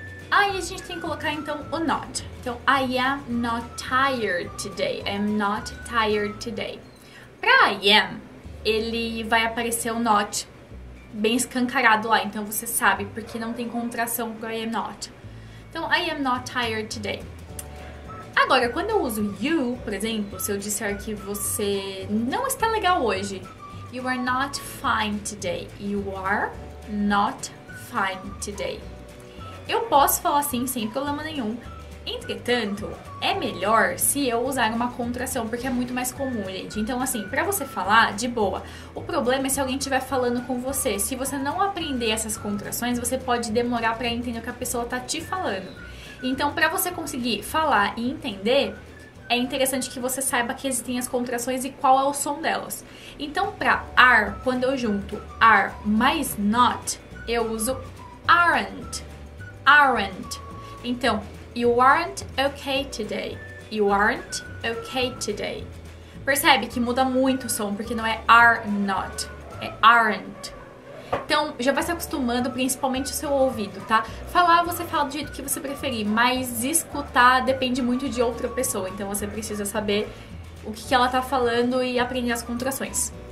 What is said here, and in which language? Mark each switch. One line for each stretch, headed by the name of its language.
Portuguese: Aí a gente tem que colocar então o not. Então,
English: I am not tired today. I am not tired today.
Portuguese: Pra
English: I am,
Portuguese: ele vai aparecer o not bem escancarado lá. Então você sabe, porque não tem contração pro
English: I am not.
Portuguese: Então,
English: I am not tired today.
Portuguese: Agora, quando eu uso you, por exemplo, se eu disser que você não está legal hoje,
English: you are not fine today. You are not fine today.
Portuguese: Eu posso falar assim sem problema nenhum. Entretanto, é melhor se eu usar uma contração, porque é muito mais comum, gente. Então, assim, pra você falar, de boa. O problema é se alguém estiver falando com você. Se você não aprender essas contrações, você pode demorar pra entender o que a pessoa tá te falando. Então, pra você conseguir falar e entender, é interessante que você saiba que existem as contrações e qual é o som delas. Então, pra are, quando eu junto are mais not, eu uso aren't.
English: Aren't.
Portuguese: Então,
English: you aren't okay today. You aren't okay today.
Portuguese: Percebe que muda muito o som, porque não é
English: are not,
Portuguese: é aren't. Então, já vai se acostumando, principalmente o seu ouvido, tá? Falar, você fala do jeito que você preferir, mas escutar depende muito de outra pessoa. Então, você precisa saber o que ela tá falando e aprender as contrações.